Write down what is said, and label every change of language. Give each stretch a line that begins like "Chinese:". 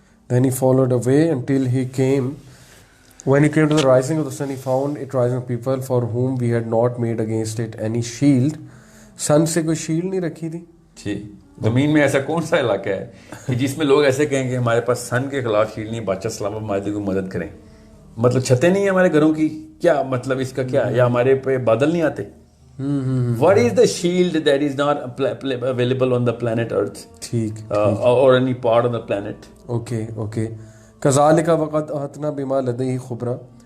English: Then he followed away until he came. When he came to the rising of the sun, he found it rising of people for whom we had not made against it any shield.
Urdu: Sun سے کوئی shield نہیں رکھی تھی. جی, زمین میں ایسا کون سا علاقہ ہے کہ جس میں لوگ ایسے کہیں کہ ہمارے پاس سن کے خلاف شیلڈ نہیں, بادشاہ سلامت ہماری کو مدد کریں. مطلب چھتیں نہیں ہیں ہمارے گھروں کی, کیا مطلب اس کا کیا, یا ہمارے پہ بادل نہیں آتے.
English: What is the shield that is not available on the planet Earth?
Urdu: ٹھیک.
English: Or any part of the planet? Okay.
Arabic: كذلك وقد أحطنا بما لديه خبرا.